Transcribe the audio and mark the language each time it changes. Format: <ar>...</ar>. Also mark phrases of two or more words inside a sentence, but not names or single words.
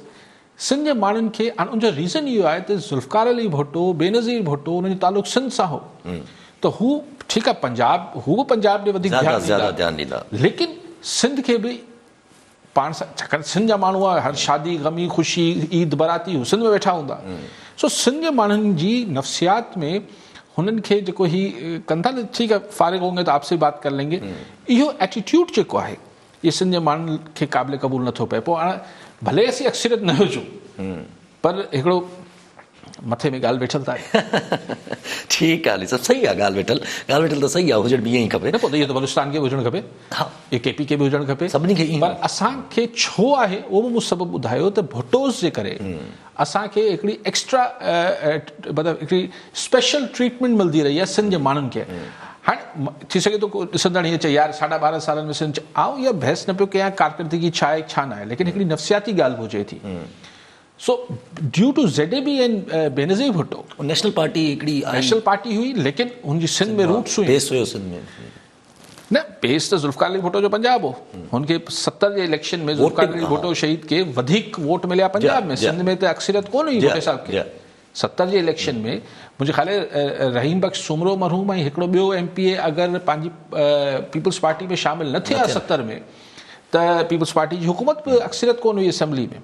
<sd>सिंध जे माण्हुनि खे हाणे उनजो रीज़न इहो आहे त ज़ुल्फ़िकार अली भुट्टो, बेनज़ीर भुट्टो, उन्हनि जो तालुक़ु सिंध सां हो, त हू ठीकु आहे पंजाब, हू बि पंजाब ॾे वधीक ध्यानु ॾींदा, लेकिन सिंध खे बि पाण सां, छाकाणि सिंध जा माण्हू आहे, हर शादी ग़मी ख़ुशी ईद बराती हू सिंध में वेठा हूंदा। सो सिंध जे माण्हुनि जी नफ़सियात में हुननि खे जेको ही कंदा न, ठीकु आहे</sd> <ur>فارغ ہوں گے تو آپ سے بات کر لیں گے,</ur> <sd>इहो एटीट्यूड जेको आहे इहो सिंध जे माण्हुनि खे क़ाबिल क़बूल नथो पए। पोइ हाणे भले असीं अक्सरियत न हुजूं, पर हिकिड़ो मथे में ॻाल्हि वेठल आहे। ठीकु आहे, सभु सही आहे, ॻाल्हि वेठल त सही आहे, हुजण बि ईअं ई खपे न। पोइ त इहो त बलूचिस्तान खे बि हुजणु खपे, इहो KP खे बि हुजणु खपे, सभिनी खे। पर असांखे छो आहे उहो बि मूं सबबु ॿुधायो त भुट्टोस जे करे असांखे हिकिड़ी एक्स्ट्रा मतिलबु हिकिड़ी</sd> <en>special treatment</en> <sd>मिलंदी रही आहे सिंध जे माण्हुनि खे। हाणे थी सघे थो ॾिसंदड़ हीअं चए यार 12.5 सालनि में सिंध, आउं इहा बहस न पियो कयां कारकर्दगी छा आहे छा न आहे, लेकिन हिकिड़ी नफ़सियाती ॻाल्हि हुजे थी।</sd> <en>so due to ZAB and Benazir Bhutto, national party हिकिड़ी national party</en> <sd>हुई, लेकिन हुनजी सिंध में रूट्स हुई, बेस हुयो सिंध में न, बेस त ज़ुल्फ़िकार अली भुट्टो जो पंजाब हो। हुनखे 70 जे इलेक्शन में ज़ुल्फ़िकार अली भुट्टो शहीद खे वधीक वोट मिलिया पंजाब में, सिंध में त अक्सरियत कोन हुई भुट्टो साहिब खे। 70 जे इलेक्शन में मुंहिंजे ख़्याल रहीम बख़्श सुमरो मरहूम ऐं हिकिड़ो ॿियो MPA अगरि पंहिंजी पीपल्स पार्टी में शामिल न थिया 70 में, त पीपल्स पार्टी जी हुकूमत बि अक्सरियत कोन हुई असेंबली में।</sd>